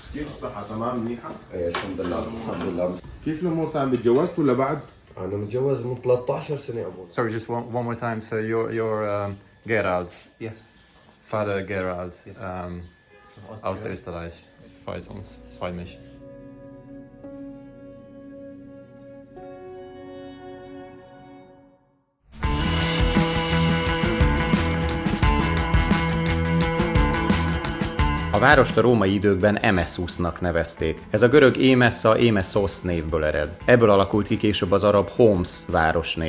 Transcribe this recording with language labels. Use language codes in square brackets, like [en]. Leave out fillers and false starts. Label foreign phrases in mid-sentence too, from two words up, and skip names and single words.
[en] Sorry, just one more time. So you're Gerald. Yes. Father Gerald. Yes. [de] Aus Österreich. Freut uns. Freut mich. [hu] A várost a római időkben Emessusnak nevezték. Ez a görög Émesza, Émeszosz névből ered. Ebből alakult ki később az arab Homs városnév.